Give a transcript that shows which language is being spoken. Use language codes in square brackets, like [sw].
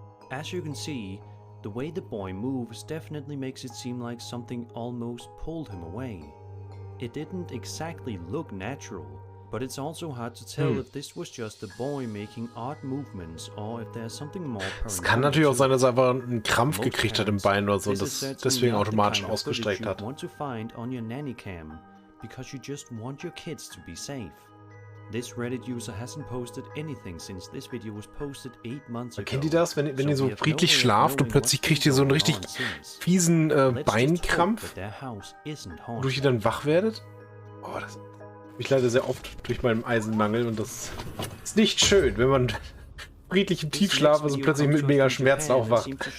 [en] As you can see, the way the boy moves definitely makes it seem like something almost pulled him away. It didn't exactly look natural, but it's also hard to tell if this was just the boy making odd movements or if there's something more paranormal. [de] Es kann natürlich auch sein, dass er einfach einen Krampf gekriegt hat im Bein oder so und das deswegen automatisch ausgestreckt hat. [en] Want to find on your nanny cam because you just want your kids to be safe. This Reddit user hasn't posted anything since this video was posted 8 months ago. [de] Kennt ihr das, wenn ihr so friedlich schlaft und plötzlich kriegt ihr so einen richtig fiesen Beinkrampf, wodurch ihr dann wach werdet? Oh, das ich leide sehr oft durch meinen Eisenmangel und das ist nicht schön, wenn man friedlich im Tiefschlaf und plötzlich mit mega Schmerzen aufwacht.